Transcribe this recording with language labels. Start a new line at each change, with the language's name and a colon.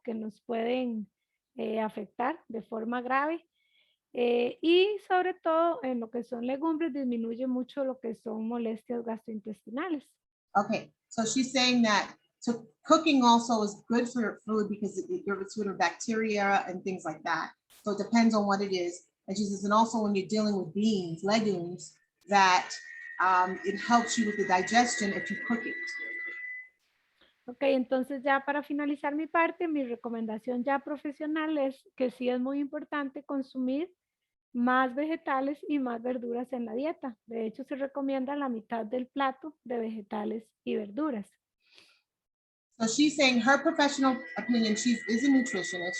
Spanish: Que nos pueden afectar de forma grave. Y sobre todo en lo que son legumbres disminuye mucho lo que son molestias gastrointestinales.
English: Okay, so she's saying that cooking also is good for your food because it gets rid of bacteria and things like that. So it depends on what it is. And she says, and also when you're dealing with beans, legumes, that it helps you with the digestion if you cook it.
Spanish: Ok, entonces ya para finalizar mi parte, mi recomendación ya profesional es que sí es muy importante consumir más vegetales y más verduras en la dieta. De hecho, se recomienda la mitad del plato de vegetales y verduras.
English: So she's saying her professional opinion, she is a nutritionist.